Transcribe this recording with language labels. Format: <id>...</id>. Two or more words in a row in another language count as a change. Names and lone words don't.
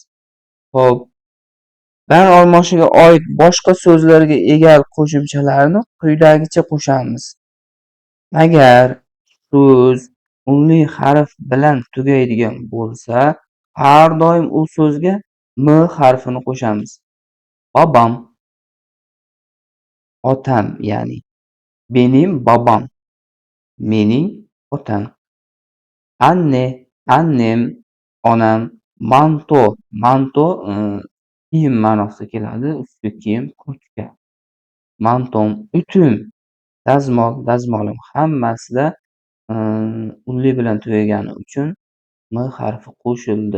<uz>Xo'p, ban olmoshiga oid boshqa so'zlarga egalik qo'shimchalarni quyidagicha qo'shamiz. Agar so'z unli harf bilan tugaydigan bo'lsa, har doim u so'zga m harfini qo'shamiz.</uz> <tr>Babam,</tr> <uz>otam, ya'ni</uz> <tr>benim babam,</tr> <uz>mening otam.</uz> <tr>Anne, annem,</tr> <uz>onam. Manto, manto kiyim ma'nosida keladi. Ustki kiyim, kurtka. Mantom, utum, dazmol, dazmolim. Hammasida unli bilan tugagani uchun m harfi qo'shildi.</uz>